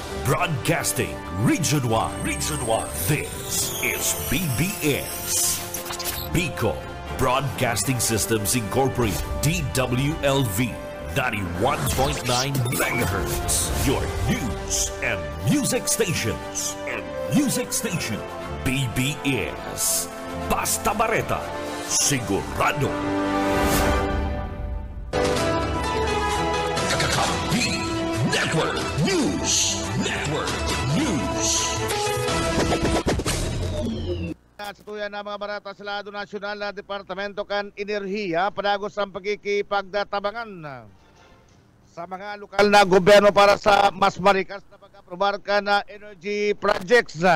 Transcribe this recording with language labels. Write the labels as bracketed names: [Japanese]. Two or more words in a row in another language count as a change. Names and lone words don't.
[English] Broadcasting Region 1. This is BBS. Bicol Broadcasting Systems Incorporated. DWLV 91.9 MHz. Your news and music stations. [Bikol] BBS. Basta Bareta. Sigurado. Network News. Sa tuyan na mga barata sa lado nasyonal na Departamento kan Enerhiya, padagos ang pagkikipagdatabangan sa mga lokal na gobyerno para sa mas marikas na pag-aprobar ka na [English] energy projects.